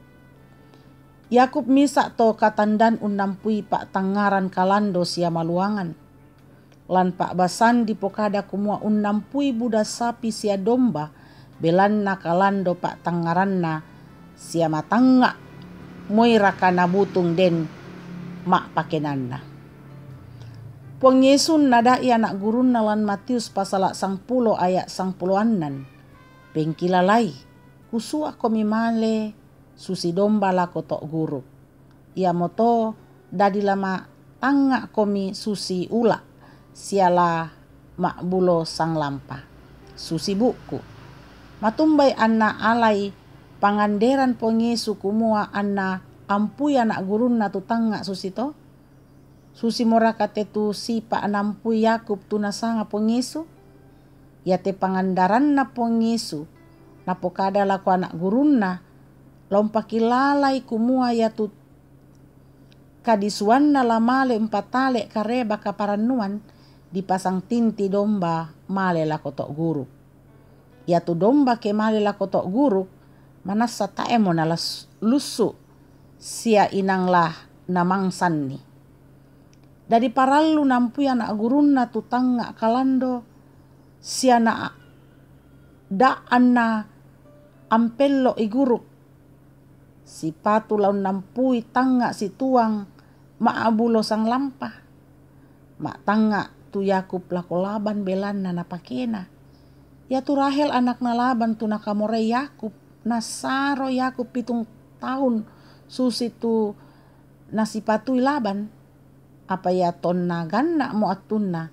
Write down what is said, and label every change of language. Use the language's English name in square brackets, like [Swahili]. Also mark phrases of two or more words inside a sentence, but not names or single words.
[Toraja-Sa'dan] Yakub misa to katandan unampui pak tangaran kalando sia maluangan. Lan pak basan dipokada kumua unampui buda sapi sia domba belanna kalando pak tangaranna sia matanga moy rakana butung den mak pakenanna. Puang Yesus nada anak gurun nalan Matius pasal 10 ayat 10-anan. Pengkilalai kusua komi male susi domba la kotok guru. Ia moto dadi lama tanga komi susi ula siala mak bulo sang lampa. Susi buku. Matumbai anna alai panganderan pongesu kumua anna ampui anak gurun na tutanga susito. Susi morakate tu sipa anampui Yakub tu nasanga pongesu. Ya te pangandaran na pongesu na pokada laku anak gurun na lompakilalai kumua ya tu kadisuan na lamale 4 tale kareba kaparanuan dipasang tinti domba male la kotok guru. Ya tu domba ke male la kotok guru manasa taemo na lusu sia inanglah namangsan ni. Dari paralu nampui anak gurun na tutanga kalando sia na daan na ampello iguruk. Si patu laun nampui tanga si tuang maabulo sang lampah. Mak tanga tu Yakub lako Laban belan na napakena. Ya tu Rahel anak na Laban tu nakamore Yakub. Nasaro Yakub 7 tahun susi tu nasipatui Laban. Apa ya ton naganna mo atunna.